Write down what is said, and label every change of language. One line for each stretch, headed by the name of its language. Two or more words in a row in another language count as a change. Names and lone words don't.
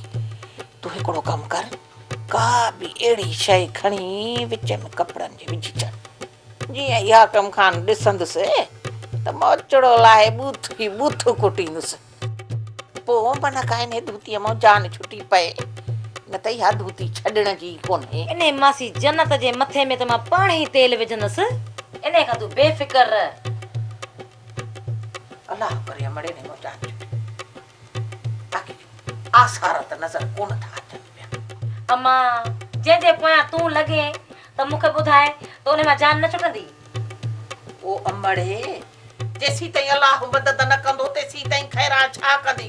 Sindhi: तूं हिकिड़ो कमु कर, का बि अहिड़ी शइ खणी विच में कपिड़नि जे विझी छॾ, जीअं इहा कमु खान ॾिसंदुसि त मोचड़ो लाइ बूथ ई बूथ कुटींदुसि। पोइ मन का इन धोतीअ मां जान छुटी पए, न त इहा धोती छॾण जी कोन्हे। इने मासी जन्नत जे मथे में त मां पाण ई तेल विझंदसि, इने खां तूं बेफिकर रह। अल्लाह करे अमड़े ने जान छुटी, बाक़ी आसार त नज़र कोन था अचनि पिया। अम्मा जंहिंजे पोयां तूं लॻे त मूंखे ॿुधाए त उन मां जान न छुटंदी। ओ अमड़े, जेसीं ताईं अल्लाह मदद न कंदो तेसीं ताईं खैरा छा कंदी?